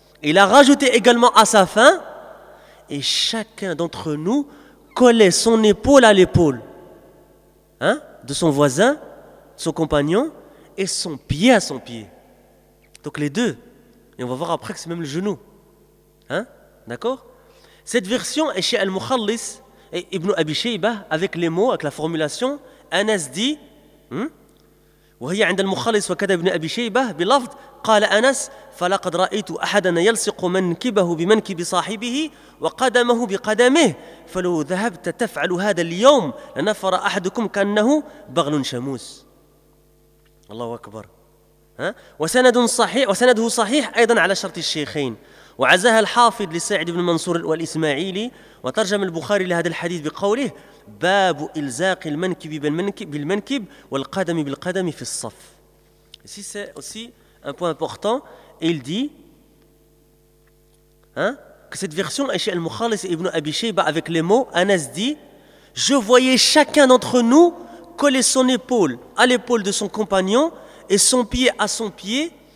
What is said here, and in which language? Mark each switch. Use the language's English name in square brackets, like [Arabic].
[French] Il a rajouté également à sa fin « Et chacun d'entre nous collait son épaule à l'épaule de son voisin, son compagnon et son pied à son pied. » Donc les deux. Et on va voir après que c'est même le genou. D'accord ? Cette version est chez Al-Mukhallis et Ibn Abi Shaybah avec les mots, avec la formulation. Anas dit [Arabic] « وهي عند المخلص وكذا ابن أبي شيبة بلفظ قال أنس فلقد رأيت أحدنا يلصق منكبه بمنكب صاحبه وقدمه بقدمه فلو ذهبت تفعل هذا اليوم لنفر أحدكم كأنه بغل شموس. الله أكبر. وسند صحيح وسنده صحيح أيضا على شرط الشيخين، وعزاها الحافظ لسعد بن منصور والإسماعيلي، وترجم البخاري لهذا الحديث بقوله باب إلزاق المنكب بالمنكب والقدم بالقدم في الصف. [French] Ici c'est aussi un point important. Il dit que cette version est chez Al-Mukhallis ibn Abi Shaybah avec les mots. Anas dit je voyais chacun d'entre nous coller son épaule à l'épaule de son compagnon et son pied à son pied.